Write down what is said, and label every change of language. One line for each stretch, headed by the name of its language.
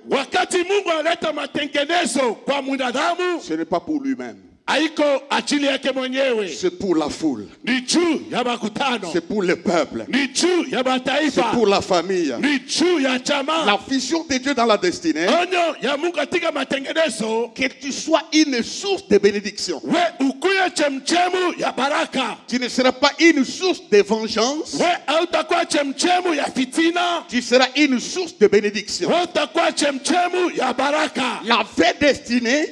Swahili: wakati Mungu analeta matengenezo kwa mwanadamu,
French: ce n'est pas pour lui-même.
Swahili: haiko ajili yake mwenyewe.
French: C'est pour la foule.
Swahili: Ni juu ya makutano.
French: C'est pour le peuple.
Swahili: Ni juu ya mataifa.
French: pour la famille.
Swahili: Ni juu ya jamaa.
French: La vision de Dieu dans la destinée,
Swahili: Onyo ya Mungu katika matengenezo,
French: que tu sois une source de bénédiction.
Swahili: we ukuye chemchemu ya baraka.
French: Tu ne seras pas une source de vengeance.
Swahili: We hautakuwa chemchemu ya fitina.
French: Tu seras une source de bénédiction.
Swahili: We utakuwa chemchemu ya baraka.
French: La vraie destinée